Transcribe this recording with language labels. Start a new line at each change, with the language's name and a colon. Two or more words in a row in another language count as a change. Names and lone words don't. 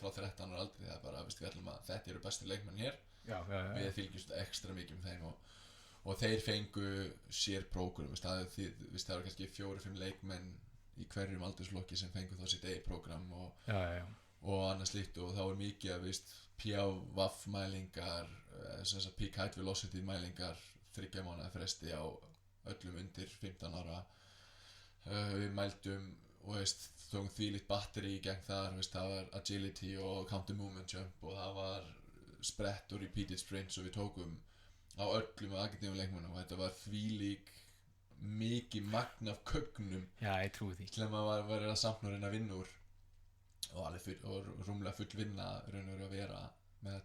Icelandic: frá 13 ára aldrei, það er bara, við ætlum að þetta eru bestu leikmenn hér, við fylgjumst ekstra mikið með þeim og þeir fengu sér prógram, það var kannski 4-5 leikmenn í hverjum aldursflokki sem fengu þá sitt prógram og annað slíkt og þá er mikið að PVF mælingar,
English: peak height velocity
Icelandic: mælingar 3 mánaða fresti á öllum undir 15 ára. Við mældum og tókum þvílíkt batteri í gegn þar, það var agility og
English: counter movement jump
Icelandic: og það var sprett og
English: repeated sprints
Icelandic: og við tókum á öllum akademíum leikmönnum og þetta var þvílík mikið magn af kögnum ég trúi því til að maður var að samt að vinna úr og rúmlega full vinna raun og veru að vera með þetta